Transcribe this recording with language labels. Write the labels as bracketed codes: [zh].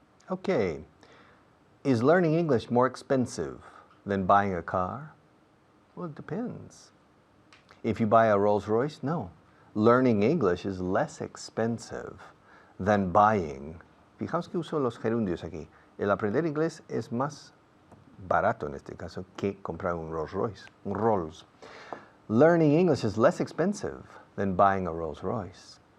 [en] Okay, is learning English more expensive than buying a car? Well, it depends. If you buy a Rolls Royce, no. Learning English is less expensive than buying. [es] Fijaos que uso los gerundios aquí. El aprender inglés es más barato en este caso que comprar un Rolls Royce, un Rolls. [en] Learning English is less expensive than buying a Rolls Royce.